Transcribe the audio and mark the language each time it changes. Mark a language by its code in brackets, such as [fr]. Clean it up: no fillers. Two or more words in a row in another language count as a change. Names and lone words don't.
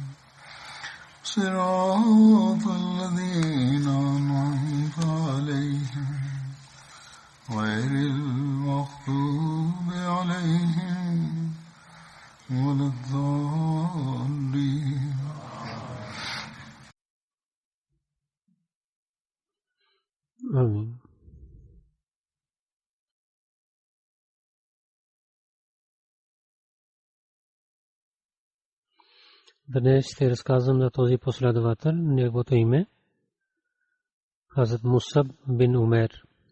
[ar] صراط الذين أنعمت عليهم غير المغضوب عليهم ولا الضالين. آمين. [bg] Днес ще разказвам за този последовател, неговото име Хазрат Мусаб бин Умер.